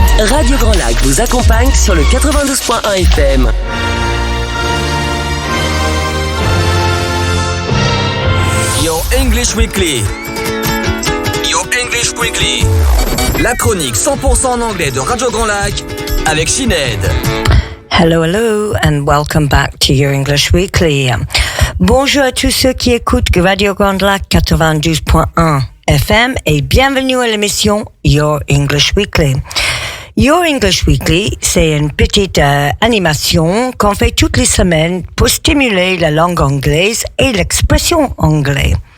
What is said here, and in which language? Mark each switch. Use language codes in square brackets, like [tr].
[fr] Radio Grand Lac vous accompagne sur le 92.1 FM. [en] Your English Weekly. Your English Weekly. [fr] La chronique 100% en anglais de Radio Grand Lac avec Sinead. [en] Hello, and welcome back to Your English Weekly. [fr] Bonjour à tous ceux qui écoutent Radio Grand Lac 92.1 FM et bienvenue à l'émission Your English Weekly. Your English Weekly, c'est une petite animation qu'on fait toutes les semaines pour stimuler la langue anglaise et l'expression anglaise.